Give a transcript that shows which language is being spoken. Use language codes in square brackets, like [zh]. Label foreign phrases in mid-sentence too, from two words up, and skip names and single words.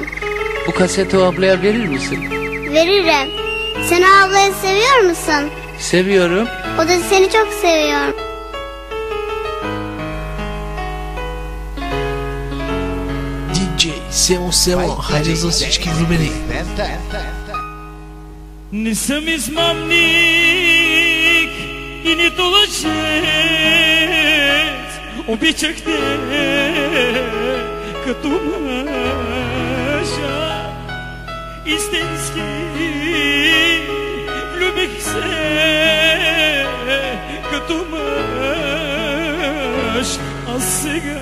[tr] Bu kaseti o ablaya verir misin? Veririm. Sen o ablayı seviyor musun? Seviyorum. O da seni çok seviyor. [bg] DJ Semo, Harizos всички влюбени. Не съм измамник и нито лъжец, обичах те като мъжа, истински влюбих се като мъж, а сега